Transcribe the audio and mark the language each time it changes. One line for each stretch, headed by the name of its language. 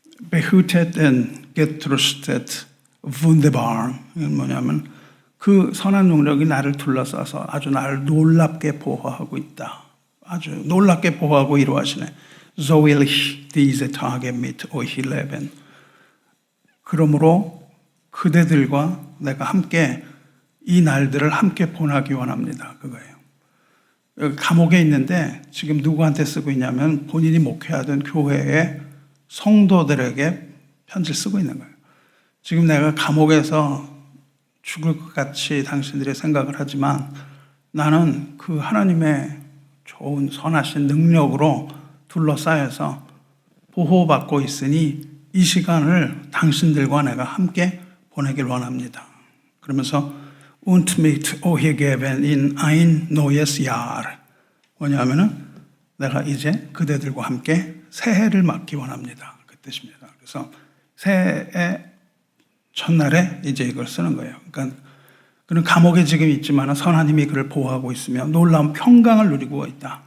German: Behütet und getröstet wunderbar.
Korean: 이건 뭐냐면 그 선한 능력이 나를 둘러싸서 아주 나를 놀랍게 보호하고 있다. 아주 놀랍게 보호하고 이루하시네.
German: So will ich diese Tage mit euch leben.
Korean: 그러므로 그대들과 내가 함께 이 날들을 함께 보내기 원합니다. 그거예요. 여기 감옥에 있는데 지금 누구한테 쓰고 있냐면 본인이 목회하던 교회의 성도들에게 편지를 쓰고 있는 거예요. 지금 내가 감옥에서 죽을 것 같이 당신들이 생각을 하지만 나는 그 하나님의 좋은 선하신 능력으로 둘러싸여서 보호받고 있으니 이 시간을 당신들과 내가 함께 보내길 원합니다. 그러면서
German: und mit euch geben in ein neues Jahr.
Korean: 뭐냐면은 내가 이제 그대들과 함께 새해를 맞기 원합니다. 그 뜻입니다. 그래서 새해 첫날에 이제 이걸 쓰는 거예요. 그러니까 그는 감옥에 지금 있지만 선하님이 그를 보호하고 있으며 놀라운 평강을 누리고 있다.